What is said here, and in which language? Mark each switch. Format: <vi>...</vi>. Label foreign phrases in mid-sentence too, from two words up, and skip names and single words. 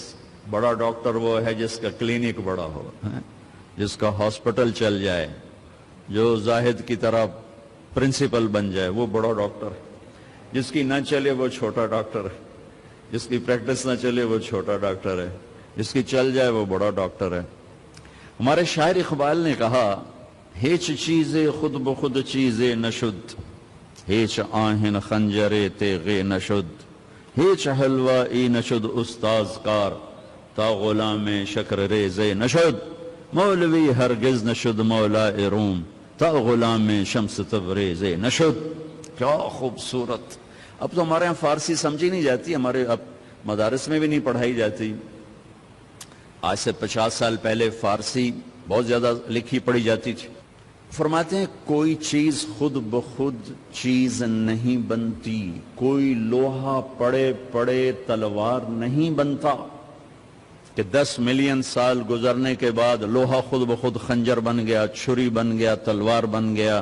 <ur>بڑا ڈاکٹر وہ ہے جس کا کلینک بڑا ہو، جس کا ہاسپٹل چل جائے، جو زاہد کی طرح پرنسپل بن جائے، وہ بڑا ڈاکٹر ہے۔ جس کی نہ چلے وہ چھوٹا ڈاکٹر ہے، جس کی پریکٹس نہ چلے وہ چھوٹا ڈاکٹر ہے، جس کی چل جائے وہ بڑا ڈاکٹر ہے۔ ہمارے شاعر اقبال نے کہا</ur> <fa>ہیچ چیزے خود بخود چیزے نشد، ہیچ آہن خنجرے تیغے نشد، ہیچ حلوہ ای نشد استاز کار، تا غلام شکر ریزے نشد، مولوی ہرگز نشد مولا روم، تا غلام شمس تبریز نشد.</fa> <ur>کیا خوبصورت. اب تو ہمارے یہاں فارسی سمجھی نہیں جاتی، ہمارے اب مدارس میں بھی نہیں پڑھائی جاتی. آج سے 50 سال پہلے فارسی بہت زیادہ لکھی پڑھی جاتی تھی. فرماتے ہیں کوئی چیز خود بخود چیز نہیں بنتی، کوئی لوہا پڑے پڑے تلوار نہیں بنتا کہ 10 ملین سال گزرنے کے بعد لوہا خود بخود خنجر بن گیا، چھری بن گیا، تلوار بن گیا.</ur>